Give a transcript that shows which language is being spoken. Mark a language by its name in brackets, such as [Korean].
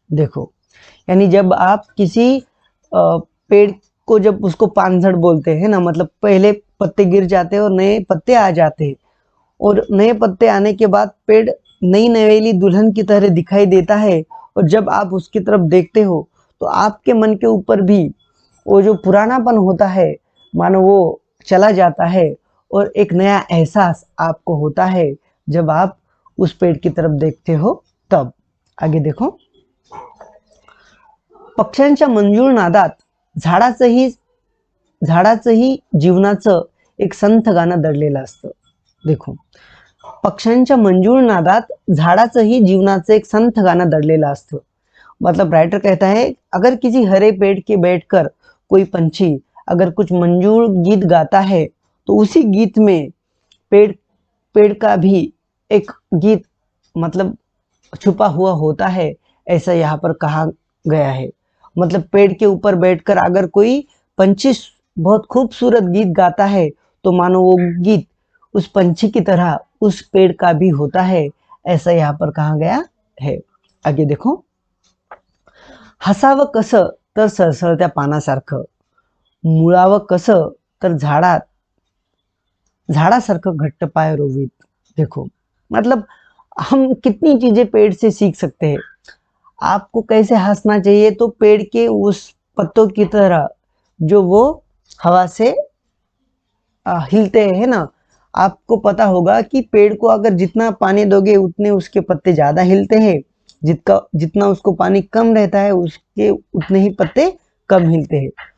[Hindi] देखो, यानी जब आप किसी पेड़ को, जब उसको पानझड़ बोलते हैं ना, मतलब पहले पत्ते गिर जाते हैं और नए पत्ते आ जाते हैं, और नए पत्ते आने के बाद पेड़ नई नवेली दुल्हन की तरह दिखाई देता है, और जब आप उसकी तरफ देखते हो तो आपके मन के ऊपर भी वो जो पुरानापन होता है मानो वो चला जाता है, और एक नया एहसास आपको होता है जब आप उस पेड़ की तरफ देखते हो तब। [Marathi] आगे देखो, पक्ष्यांच्या मंजूळ नादात झाडाचंही जीवनाचं एक संथ गाणं दडलेलं असतं। देखो, पक्ष्यांच्या मंजूळ नादात झाडाचंही जीवनाचं एक संथ गाणं दडलेलं असतं। [Hindi] मतलब राइटर कहता है, अगर किसी हरे पेड़ के बैठकर कोई पंछी अगर कुछ मंजूळ गीत गाता है तो उसी गीत में पेड़ का भी एक गीत मतलब छुपा हुआ होता है, ऐसा यहाँ पर कहा गया है। मतलब पेड़ के ऊपर बैठकर अगर कोई पंछी बहुत खूबसूरत गीत गाता है तो मानो वो गीत उस पंछी की तरह उस पेड़ का भी होता है, ऐसा यहाँ पर कहा गया है। [Marathi] आगे देखो, हसावं कसं तर सळसळत्या पानासारखं, मुळावं कसं तर झाडासारखं घट्ट पाय रोवीत। [Hindi] देखो, मतलब हम कितनी चीजें पेड़ से सीख सकते हैं। आपको कैसे हंसना चाहिए, तो पेड़ के उस पत्तों की तरह जो वो हवा से हिलते हैं ना। आपको पता होगा कि पेड़ को अगर जितना पानी दोगे उतने उसके पत्ते ज्यादा हिलते हैं, जितना उसको पानी कम रहता है उसके उतने ही पत्ते कम हिलते हैं।